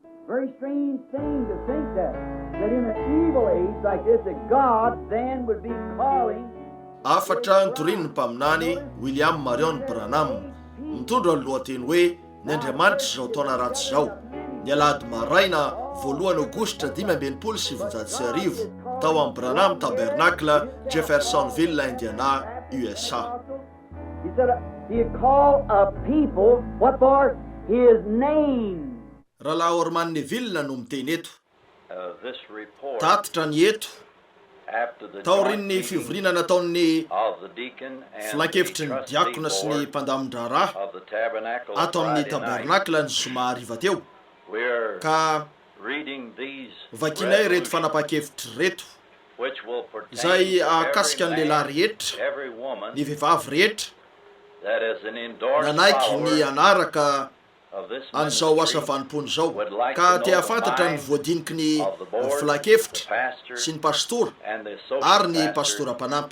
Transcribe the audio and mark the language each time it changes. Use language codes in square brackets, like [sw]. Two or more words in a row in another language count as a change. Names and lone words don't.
[en] very strange thing to think that in an evil age like this, that God then would be calling. [mg] Afatra nytoriany mpaminany William Marion Branham mitondra ny lohateny hoe ny Andriamanitra zao taona ratsy zao. Ny alahady maraina voalohany Aogositra 1579 tao amin'ny Branham Tabernacle, Jeffersonville, Indiana, USA. [en] He said he'd call a people what for his name. [mg] Rahalahy Orman Neville no miteny eto. Tatitra ny eto taorin'ny fivoriana nataon'ny filan-kevitry ny diakona sy ny mpandamin-draharaha ato amin'ny tabernakla ny zoma hariva teo, ka vakinay reto fanapahan-kevitry reto izay ahakasika ny lehilahy rehetra, ny vehivavy rehetra nanaiky ny anaraka an'izao asa vanim-pony zao, ka tia fantatra ny voadiniky ny filan-kevitra sy ny pastora ary ny pastora mpanampy.